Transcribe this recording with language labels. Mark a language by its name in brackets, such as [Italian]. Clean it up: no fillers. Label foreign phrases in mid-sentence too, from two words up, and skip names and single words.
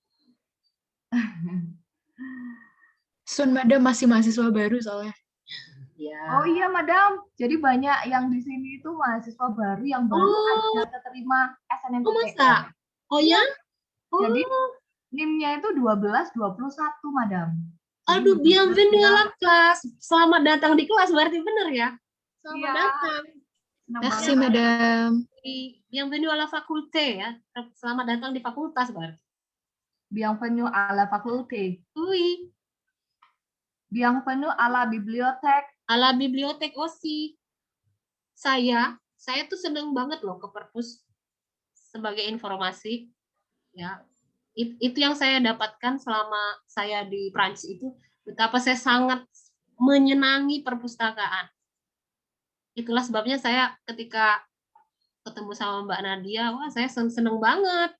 [Indonesian] Sun, Madam masih mahasiswa baru soalnya. Ya. Oh iya, Madam. Jadi banyak yang di sini itu mahasiswa baru yang baru aja keterima SNMPTN. Oh, masa? Oh ya? Jadi NIM-nya itu 1221, Madam. Aduh, [French] bienvenue à la classe. [Indonesian] Selamat datang di kelas, berarti benar ya? Selamat datang. [French] Merci, Madam. Bienvenue à la faculté ya. [Indonesian] Selamat datang di fakultas berarti. [French] Bienvenue à la faculté. Oui. Bienvenue à la bibliothèque. À la bibliothèque aussi. [Indonesian] Saya tuh seneng banget loh ke perpus sebagai informasi. Ya, itu yang saya dapatkan selama saya di Prancis itu, betapa saya sangat menyenangi perpustakaan. Itulah sebabnya saya ketika ketemu sama Mbak Nadia, wah saya seneng banget.